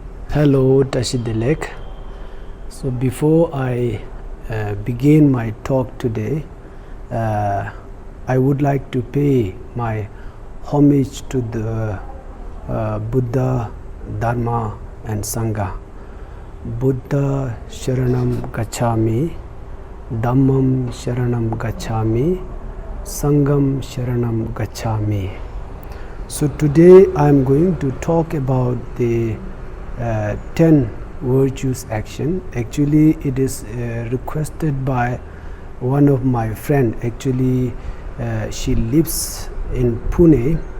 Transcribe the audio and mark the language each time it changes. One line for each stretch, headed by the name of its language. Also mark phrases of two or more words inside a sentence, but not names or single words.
English: Hello, Tashidelek. So before I begin my talk today, I would like to pay my homage to the Buddha, Dharma and Sangha.
Pali: Buddha Sharanam Gacchami, Dhammam Sharanam Gacchami, Sangham Sharanam Gacchami.
English: So today I am going to talk about the 10 virtues action. Actually it is requested by one of my friend. Actually she lives in Pune.